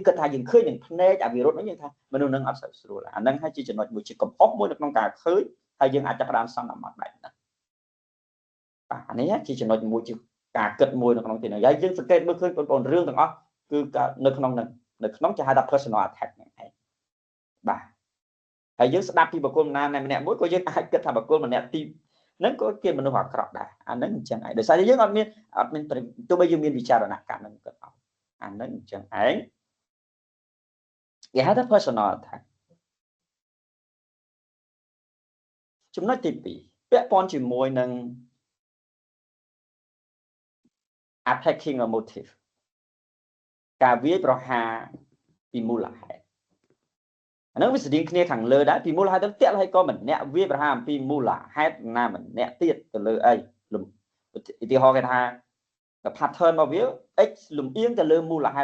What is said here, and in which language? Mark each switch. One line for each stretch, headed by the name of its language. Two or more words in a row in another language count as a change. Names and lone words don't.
Khmer: គិតថាយើងឃើញនឹងភ្នែកអវិរុទ្ធហ្នឹងយើងថាមនុស្សហ្នឹងអត់ស្រួលអាហ្នឹងហើយជាចំណុចមួយជាកំហុសមួយនៅក្នុងការឃើញហើយ យើងអាចចាប់ផ្ដើមសន្មតបែបហ្នឹងបាទអានេះជាចំណុចមួយជាការគិតមួយនៅក្នុងទីនេះហើយយើងសង្កេតមើលឃើញបងប្អូនរឿងទាំងអស់គឺនៅក្នុងគេហៅថា
English: personal attack
Khmer: ហ្នឹងឯងបាទហើយយើងស្ដាប់ពីបុគ្គលម្នាក់មួយក៏យើងអាចគិតថាបុគ្គលម្នាក់ទីហ្នឹងក៏ជាមនុស្សអាក្រក់ដែរអាហ្នឹងអញ្ចឹងឯងដោយសារយើងអត់មានទោះបីយើងមានវិចារណកម្មហ្នឹងក៏អត់អាហ្នឹងអញ្ចឹងឯងគេហៅថា
English: personal attack
Khmer: ចំណុចទី2ពាក់ព័ន្ធជាមួយនឹង
English: attacking a motive
Khmer: ការវាយប្រហារពីមូលហេតុអានឹងវាស្តៀងគ្នាខាងលើដែរពីមូលហេតុទៅតាក់ហើយក៏ម្នាក់វាយប្រហារអំពីមូលហេតុណាម្នាក់ទៀតទៅលើអីឧទាហរណ៍គេថា pattern របស់វា x លំអៀងទៅលើមូលហេ